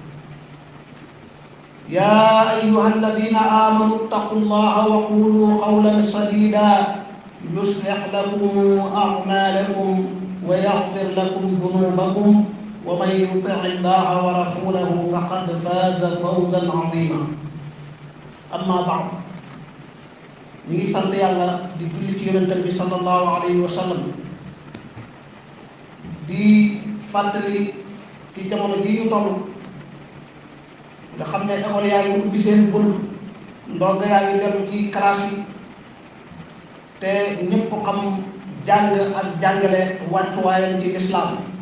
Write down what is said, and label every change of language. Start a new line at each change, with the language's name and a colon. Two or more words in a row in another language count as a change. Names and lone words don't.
Arabic: يا أيها الذين آمنوا اتقوا الله وقولوا قولا سديدا يصلح لكم أعمالكم ويغفر لكم ذنوبكم ومن يطع الله ورسوله فقد فاز فوزا عظيما. أما بعد
Wolof: ñi sant Yàlla di julli ci yonentam bi
Arabic: صلى الله عليه وسلم
Wolof: di fàttali ci jamono ji ñu toll nga xam ne école yaa ngi ubbi seen bunt ndongo yaa ngi dellu ci classe yi te ñëpp xam jàng ak jàngale wàccuwaayam ci lislaam.